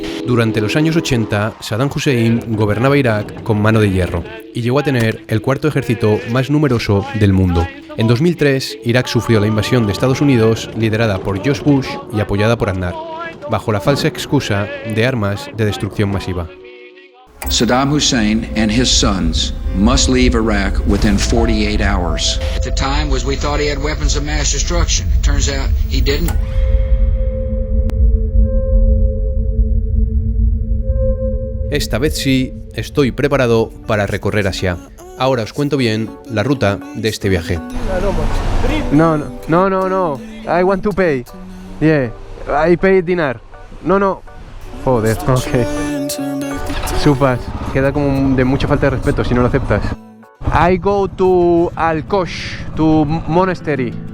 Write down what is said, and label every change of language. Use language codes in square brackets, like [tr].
[es] Durante los años 80, Saddam Hussein gobernaba Irak con mano de hierro y llegó a tener el cuarto ejército más numeroso del mundo. En 2003, Irak sufrió la invasión de Estados Unidos, liderada por George Bush y apoyada por Aznar, bajo la falsa excusa de armas de destrucción masiva. [en] Saddam Hussein and his sons must leave Iraq within 48 hours. At the time we thought he had weapons of mass destruction. It turns out he didn't. [es] Esta vez sí, estoy preparado para recorrer Asia. Ahora os cuento bien la ruta de este viaje. [en] No. I want to pay. Yeah, I pay dinar. No. [es] Joder, ok. Supas, queda como de mucha falta de respeto si no lo aceptas. [en] I go to Al-Kosh, to monastery.